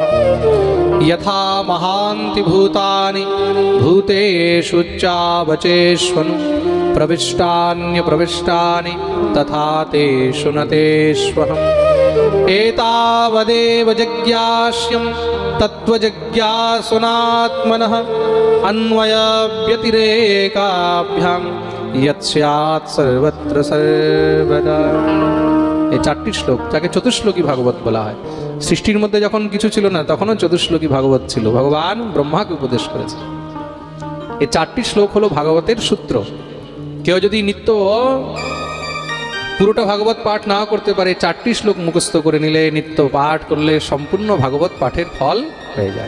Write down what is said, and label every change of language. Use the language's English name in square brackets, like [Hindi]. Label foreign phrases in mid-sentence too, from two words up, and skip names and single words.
[Sanskrit] यथा महान्ति भूतानि भूतेषु चावचेष्वनु प्रविष्टान्यप्रविष्टानि तथा तेषु न तेष्वहम्। एतावदेव जिज्ञास्यं तत्त्वजिज्ञासुनात्मनः अन्वयव्यतिरेकाभ्यां यत्स्यात् सर्वत्र सर्वदा। [Bangla] এই 4টি শ্লোক, যাকে চতুশ্লোকী ভাগবত বলা হয়। সৃষ্টির মধ্যে যখন কিছু ছিল না, তখনও চতুশ্লোকী ভাগবত ছিল। ভগবান ব্রহ্মাকে উপদেশ করেছে। এই 4টি শ্লোক হলো ভাগবতের সূত্র। কেউ যদি নিত্য পুরোটা ভাগবত পাঠ না করতে পারে, 4টি শ্লোক মুখস্থ করে নিলে, নিত্য পাঠ করলে সম্পূর্ণ ভাগবত পাঠের ফল হয়ে যায়।